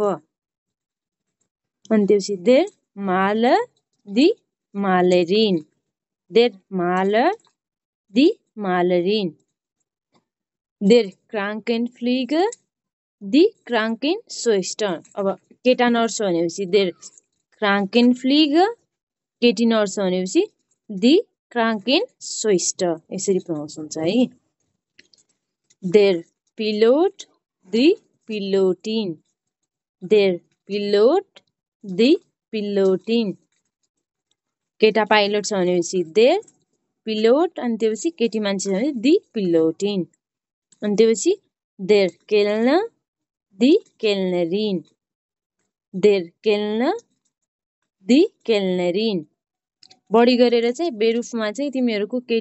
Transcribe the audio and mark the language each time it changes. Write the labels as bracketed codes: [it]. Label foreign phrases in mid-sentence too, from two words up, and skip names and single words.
[ne] अनि त्यसपछि [de] der Maler die Malerin, der Maler die Malerin, der Krankenpfleger die Krankenschwester. [ne] अब केटा नर्स हो भनेपछि [de] der Krankenpfleger, [ne] केटी नर्स हो भनेपछि [de] die Krankenschwester, [ne] यसरी प्रोनाउन्स हुन्छ है। [de] Der Pilot, the pilotin. Der Pilot, the pilotin. [ne] केटा पाइलट छ भनेपछि [de] der Pilot [ne] अनि त्यसपछि केटी मान्छे छ भने [de] die Pilotin [ne] अनि त्यसपछि [de] der Kellner die Kellnerin der Kellner die Kellnerin [ne] बढी गरेर चाहिँ बेरुफमा चाहिँ तिमीहरूको